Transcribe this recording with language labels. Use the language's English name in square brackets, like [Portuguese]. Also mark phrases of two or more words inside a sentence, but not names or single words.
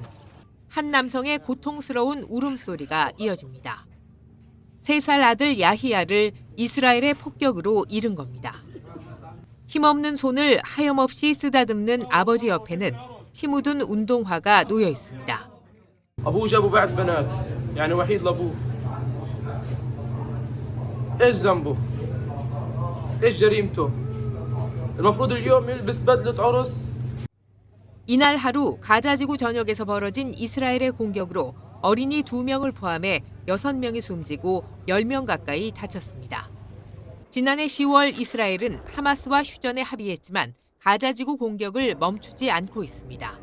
[Korean] 한 남성의 고통스러운 울음소리가 이어집니다. 3살 아들 야히야를 이스라엘의 폭격으로 잃은 겁니다. 힘없는 손을 하염없이 쓰다듬는 아버지 옆에는 피 묻은 운동화가 놓여 있습니다. [Arabic] ايش ذنبه؟ ايش جريمته؟ المفروض اليوم يلبس بدلة عرس. [Korean] 이날 하루 가자지구 전역에서 벌어진 이스라엘의 공격으로 어린이 2명을 포함해 6명이 숨지고 10명 가까이 다쳤습니다. 지난해 10월 이스라엘은 하마스와 휴전에 합의했지만 가자지구 공격을 멈추지 않고 있습니다.